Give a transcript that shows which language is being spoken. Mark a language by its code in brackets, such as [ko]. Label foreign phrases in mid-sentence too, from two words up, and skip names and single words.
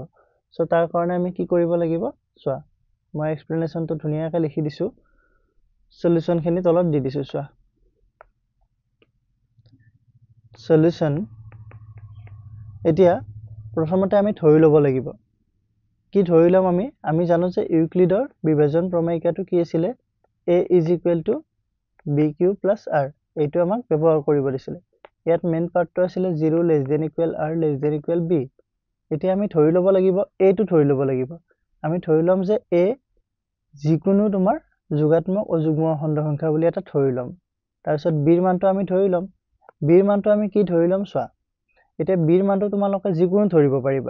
[as] সো তাৰ কাৰণে আমি কি কৰিব লাগিব চোৱা মই এক্সপ্লেনেশনটো ধুনিয়াকৈ লিখি দিছো সলিউশন খিনি তলত দি দিছো চোৱা সলিউশন। এতিয়া প্ৰথমতে আমি ধৰি ল'ব লাগিব কি ধৰি লম আমি জানো যে ইউক্লিডৰ বিভাজন প্ৰমেয়িকাটো কি আছিল [en] a is equal to bq plus r [as] এইটো আমাক ব্যৱহাৰ কৰিব দিছিল। ইয়াত [en] main part [as] আছিল [en] 0 less than equal r less than equal b। [as] এতিয়া আমি ধৰি ল'ব লাগিব a টো ধৰি ল'ব লাগিব। আমি ধৰি লম যে a যিকোনো তোমাৰ যোগাত্মক অযুগ্ম অখণ্ড সংখ্যা বুলি এটা ধৰি লম। তাৰ পিছত b ৰ মানটো আমি ধৰি লম। b ৰ মানটো আমি কি ধৰি লম চোৱা এতিয়া b ৰ মানটো তোমালোকে যিকোনো ধৰিব পাৰিবা।